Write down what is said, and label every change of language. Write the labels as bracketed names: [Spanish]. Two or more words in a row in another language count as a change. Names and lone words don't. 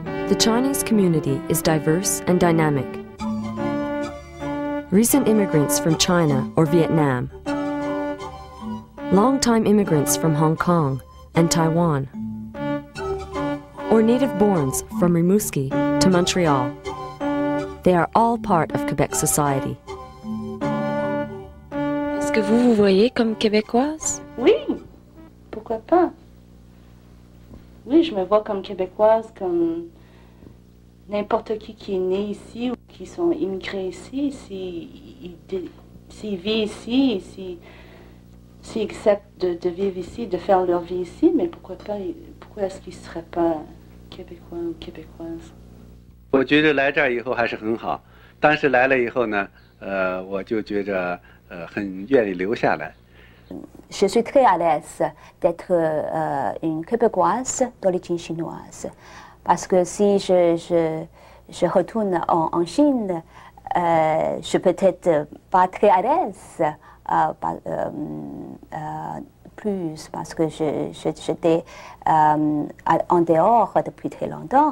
[English] The Chinese community is diverse and dynamic. Recent immigrants from China or Vietnam, long-time immigrants from Hong Kong and Taiwan, or native-borns from Rimouski to Montreal. They are all part of Quebec society. [French] Est-ce que vous vous voyez comme québécoise? Oui, pourquoi pas? Oui, je me vois comme québécoise, comme n'importe qui est né ici ou qui sont immigrés ici, s'ils vivent ici, s'ils acceptent de vivre ici, de faire leur vie ici, mais pourquoi est-ce qu'ils ne seraient pas québécois ou québécoises? [Chinese] 我觉得来这儿以后还是很好，但是来了以后呢，我就觉着很愿意留下来。 [French] Je suis très à l'aise d'être une québécoise d'origine chinoise. Parce que si je retourne en Chine, je peux être pas très à l'aise plus parce que j'étais en dehors depuis très longtemps.